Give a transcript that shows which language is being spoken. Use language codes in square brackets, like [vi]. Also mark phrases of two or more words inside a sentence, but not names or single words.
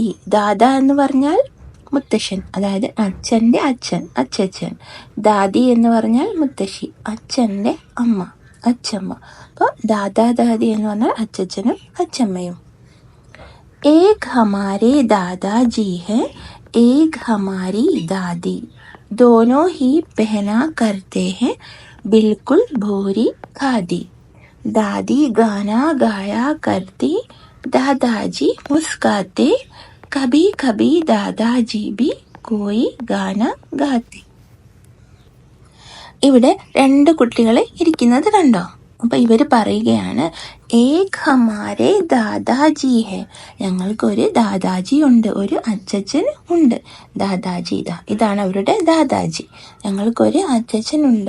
[ml] ദാദാ എന്ന് പറഞ്ഞാൽ മുത്തശ്ശൻ, അതായത് അച്ഛൻ്റെ അച്ഛൻ. ദാദി എന്ന് പറഞ്ഞാൽ മുത്തശ്ശി, അച്ഛൻ്റെ അമ്മ, അച്ഛമ്മ. അപ്പോൾ [hi] दादा दादी [ml] എന്ന് പറഞ്ഞാൽ അച്ഛനും അച്ഛമ്മയും. [hi] एक हमारे दादाजी है, एक हमारी दादी, दोनों ही पहना करते हैं बिल्कुल भूरी खादी. दादी गाना गाया करती, दादाजी मुस्काते, कभी कभी दादाजी भी कोई गाना गाते. [ml] ഇവിടെ രണ്ട് കുട്ടികളെ ഇരിക്കുന്നത് കണ്ടോ? അപ്പൊ ഇവര് പറയുകയാണ്, [hi] एक हमारे दादाजी है, [ml] ഞങ്ങൾക്കൊരു ദാദാജി ഉണ്ട്, ഒരു അച്ഛൻ ഉണ്ട്. ദാദാജി ഇതാണ് അവരുടെ ദാദാജി. ഞങ്ങൾക്കൊരു അച്ഛൻ ഉണ്ട്.